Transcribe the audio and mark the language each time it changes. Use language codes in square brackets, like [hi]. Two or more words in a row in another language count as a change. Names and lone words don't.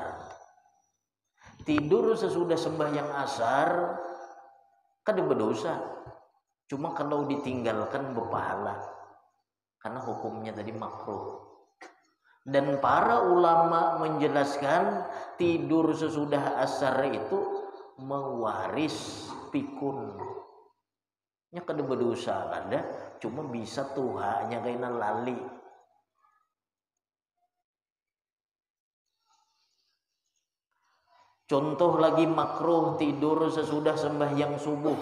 [bjn] Tidur sesudah sembahyang asar kada berdosa. [id] Cuma kalau ditinggalkan berpahala. Karena hukumnya tadi makruh. Dan para ulama menjelaskan tidur sesudah asar itu mewaris pikun. [bjn] Nya kada berdosa kada, cuma bisa tuhanya kena lali. [id] Contoh lagi makruh tidur sesudah sembahyang subuh.